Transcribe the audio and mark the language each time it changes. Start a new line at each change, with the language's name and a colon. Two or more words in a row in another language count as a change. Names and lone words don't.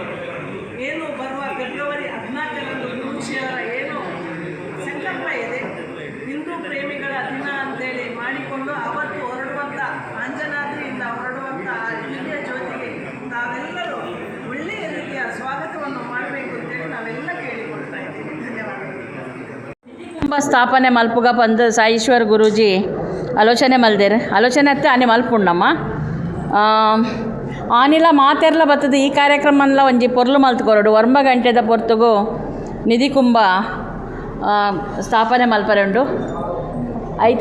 Kannada: ಏನು ಬರುವ ಫೆಬ್ರವರಿ 14ರಂದು ಗುರುಜಿಯವರ ಏನು ಸಂಕಲ್ಪ ಇದೆ, ಹಿಂದೂ ಪ್ರೇಮಿಗಳ ದಿನ ಅಂತೇಳಿ ಮಾಡಿಕೊಂಡು ಅವತ್ತು ಹೊರಡುವಂಥ ಅಂಜನಾದ್ರಿಯಿಂದ ಹೊರಡುವಂಥ ಆ ದಿವ್ಯ ಜ್ಯೋತಿಗೆ ತಾವೆಲ್ಲರೂ ಒಳ್ಳೆಯ ರೀತಿಯ ಸ್ವಾಗತವನ್ನು ಮಾಡಬೇಕು ಅಂತೇಳಿ ನಾವೆಲ್ಲ ಕೇಳಿಕೊಳ್ತಾ ಇದ್ದೀವಿ. ಧನ್ಯವಾದಗಳು.
Tulu: ಕುಂಭ ಸ್ಥಾಪನೆ ಮಲ್ಪುಗ ಬಂದು ಸಾಯೀಶ್ವರ್ ಗುರೂಜಿ ಆಲೋಚನೆ ಮಲ್ದೇರು ಆಲೋಚನೆ ಅತ್ತೆ ಆನೆ ಮಲ್ಪುಂಡಮ್ಮ ಆನಿಲ ಮಾತೆರ್ಲ ಬತ್ತದ ಈ ಕಾರ್ಯಕ್ರಮಲ್ಲ ಒಂಜಿ ಪೊರ್ಲು ಮಲ್ತ್ಕೊರಡು 9 ಗಂಟೆದ ಪೊರ್ತುಗು ನಿಧಿ ಕುಂಭ ಸ್ಥಾಪನೆ ಮಲ್ಪರೆಂಡು ಐತ